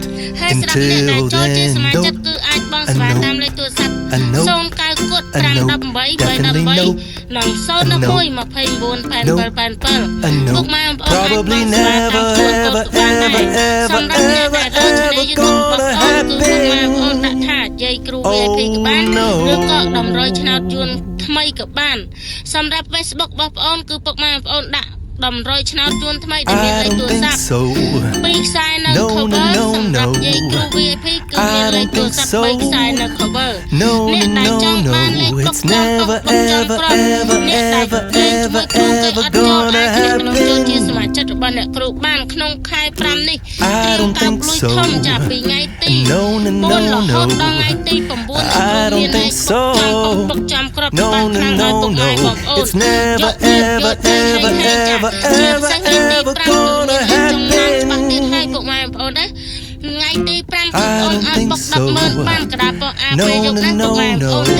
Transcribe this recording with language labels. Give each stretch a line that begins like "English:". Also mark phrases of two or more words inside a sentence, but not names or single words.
English: Until then, nope, a nope, a nope, definitely nope, a nope, probably never, ever, ever, ever, ever, ever gonna happen. Oh no.
Khmer: សម្រាប់ Facebook របស់បងអូនគឺពុកម៉ែបងអូនដាក់តម្រុយឆ្នោតជូនថ្មីដែលមានលេខទូរស័ព្ទពីខ្សែនៅ cover សម្រាប់យាយគ្រូ VIP គឺមានលេខទូរស័ព្ទ3ខ្សែនៅ cover អ្នកដែលចង់បានលេខទុកតាមពុកចូលក្រុមអ្នកដែល
English: ever ever gonna happen
Khmer: ចូលជាសមាជិករបស់អ្នកគ្រូបានក្នុងខែ5នេះ
English: I don't think so.
Khmer: ចាពីថ្ងៃទី
English: No, no, no, no.
Khmer: ថ្ងៃទី
English: I don't think so. No, no, no, no. It's never, ever, ever, ever, ever, ever gonna happen. I don't think so. No, no, no, no.